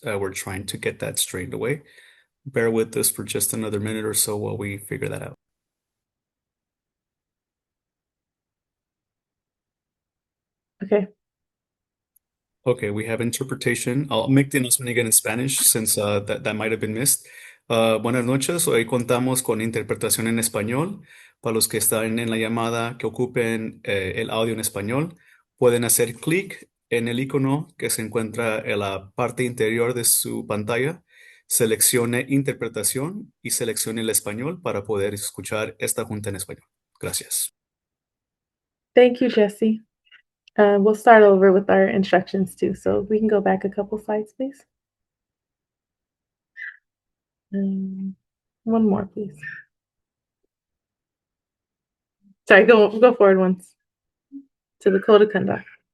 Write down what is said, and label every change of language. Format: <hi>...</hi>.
<en>We're trying to get that straightened away. Bear with us for just another minute or so while we figure that out. Okay. Okay, we have interpretation. I'll make the announcement again in Spanish since that might have been missed.</en> <es>Buenas noches, hoy contamos con interpretación en español. Para los que están en la llamada que ocupen el audio en español, pueden hacer clic en el icono que se encuentra en la parte interior de su pantalla. Seleccione interpretación y seleccione el español para poder escuchar esta junta en español. Gracias.</es> <en>Thank you, Jesse. We'll start over with our instructions too. So we can go back a couple slides, please. One more, please. Sorry, go forward once to the code of conduct.</en>